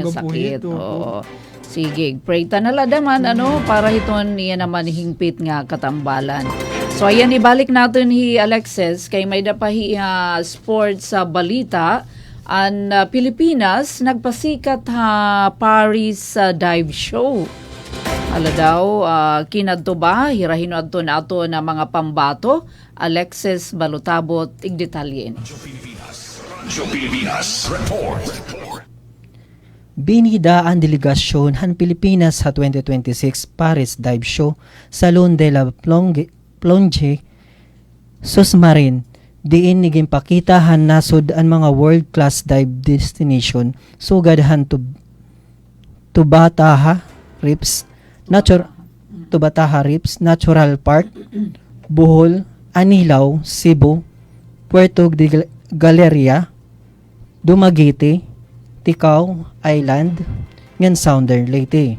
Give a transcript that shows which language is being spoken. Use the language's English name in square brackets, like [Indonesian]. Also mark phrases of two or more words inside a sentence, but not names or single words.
[Waray] nga po sakit. ito. Oo. Sige, pray ta na ladaman ano para hiton niya naman hingpit nga katambalan. So ayan ibalik natin hi Alexis kay may dapahi sports sa balita an Pilipinas nagpasikat ha Paris dive show. Ala daw kinadto ba hirahin adto na ato na mga pambato. Alexis Balutabot igdetalye. Rancho Pilipinas Report. Binida ang delegasyon han Pilipinas sa 2026 Paris Dive Show Salon de la Plonge Susmarine. Diin niging pakita han nasod ang mga [English] world-class dive destination [Waray] sugad han Tubataha Reefs Natural Park, Bohol, Anilao, Cebu, Puerto Galleria, Dumaguete, Ticao Island, ngan Southern Leyte.